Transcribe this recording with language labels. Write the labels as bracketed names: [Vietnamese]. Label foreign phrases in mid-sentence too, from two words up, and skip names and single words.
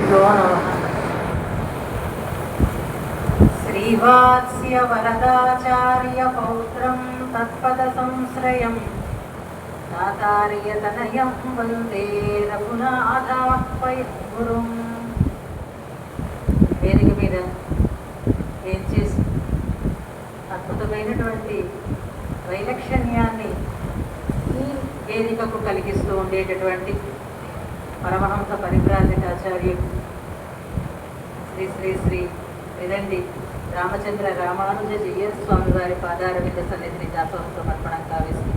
[Sanskrit] नमः। श्रीवात्स्य वरदाचार्य पौत्रं तत्पदसंश्रयं तातार्यतनयं वन्दे रघुनाथाह्वयं गुरुं। [Telugu] వేదిక మీద ఏం చేసి అద్భుతమైనటువంటి వైలక్షణ్యాన్ని ఈ వేదికకు కలిగిస్తూ ఉండేటటువంటి పరమహంస పరివ్రాజకాచార్యులు శ్రీ శ్రీ శ్రీ విదండి రామచంద్ర రామానుజ జీఎస్ స్వామి వారి పాదారవింద సన్నిధిని దాసోహ సమర్పణం కావిస్తుంది.